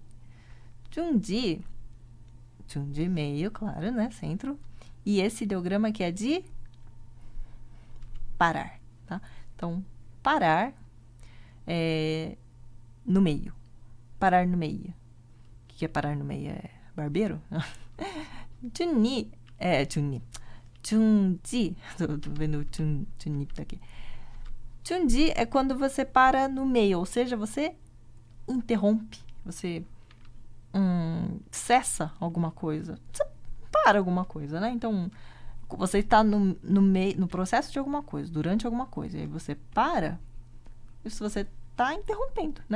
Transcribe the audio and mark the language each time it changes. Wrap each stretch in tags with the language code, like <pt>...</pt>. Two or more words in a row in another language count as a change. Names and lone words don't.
<pt>중지 meio, claro, né? Centro. E esse ideograma aqui é de parar, tá? Então, parar no meio. Parar no meio. O que é parar no meio? É barbeiro?</pt> <ko>중립. 중지.</ko> <pt>Tô vendo o 중립 daqui. 중지 é quando você para no meio, ou seja, você interrompe, você cessa alguma coisa. Você para alguma coisa, né? Então, você está no meio, no processo de alguma coisa, durante alguma coisa, e aí você para, isso você está interrompendo, né?</pt>